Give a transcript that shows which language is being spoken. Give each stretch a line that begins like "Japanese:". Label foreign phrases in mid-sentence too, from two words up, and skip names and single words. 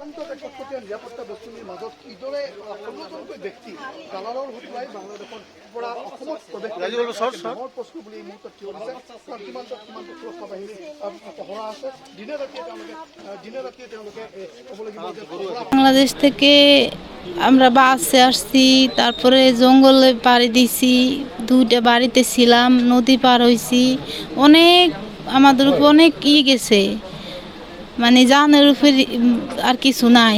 Assamese: অত্যন্ত কটকটীয়া নিৰাপত্তা বেষ্টনীৰ মাজত কিদৰে ষোল্লজনকৈ ব্যক্তি দালালৰ হতুৱাই বাংলাদেশৰ পৰা অসমত প্ৰৱেশ ডাঙৰ প্ৰশ্ন বুলি এই মুহূৰ্তত থিয় দিছে। কাৰণ সীমান্তত সুৰক্ষা বাহিনী পহৰা আছে, দিনে ৰাতিয়ে তেওঁলোকে ক'ব লাগিব যে
Bangla: বাংলাদেশ থেকে আমরা বাসে আসছি, তারপরে জঙ্গলে পাড়ি দিছি, দুইটা বাড়িতে ছিলাম, নদী পার হয়েছি, অনেক আমাদের উপর অনেক গেছে, মানে জানের উপর আর কিছু নাই।